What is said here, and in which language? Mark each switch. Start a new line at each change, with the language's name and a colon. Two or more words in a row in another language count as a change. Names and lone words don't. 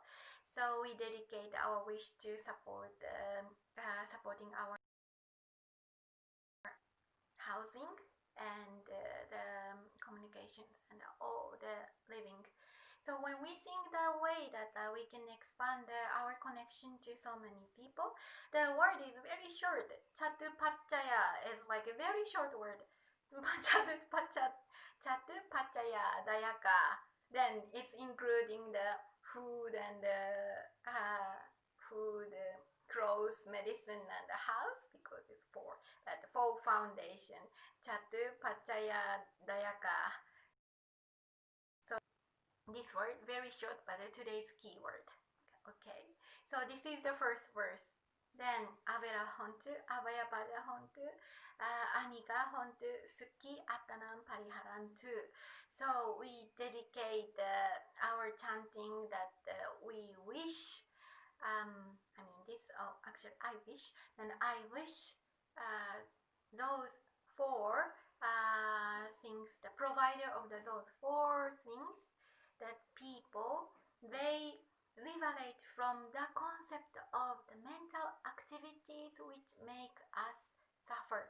English: So we dedicate our wish to support supporting our housing and the communications and all the living. So when we think the way that we can expand our connection to so many people, the word is very short. Catupaccaya is like a very short word.
Pali: Catupaccaya catupaccaya, dayaka.
English: Then it's including the food and food, clothes, medicine, and the house, because it's four. But four foundation,
Pali: catupaccaya, dayaka.
English: So this word very short, but today's keyword. Okay, so this is the first verse.
Pali: Then Avera hontu, Abyapajjha hontu, Anigha hontu, Sukhi, attanam, pariharantu.
English: So we dedicate our chanting that we wish. I mean this. Oh, actually, I wish, and I wish those four things. The provider of those four things, that people they liberate from the concept of the mental activities which make us suffer.